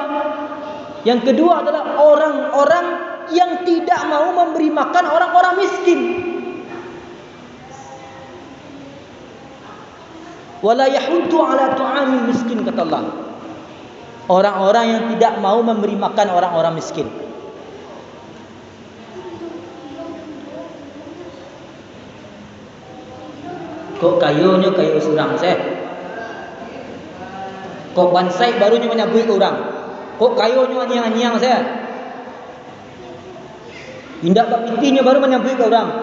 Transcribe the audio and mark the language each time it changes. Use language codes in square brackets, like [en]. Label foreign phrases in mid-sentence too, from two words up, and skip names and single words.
[id] Yang kedua adalah orang-orang yang tidak mau memberi makan orang-orang miskin. [ar] ولا يحض على طعام المسكين, [id] kata Allah. Orang-orang yang tidak mau memberi makan orang-orang miskin. [min] Kok kayunya kayu surang saya? Kok bansai barunya menyabui ke orang? Kok kayunya anyang-anyang saya? Indak bapitinya baru menyabui ke orang.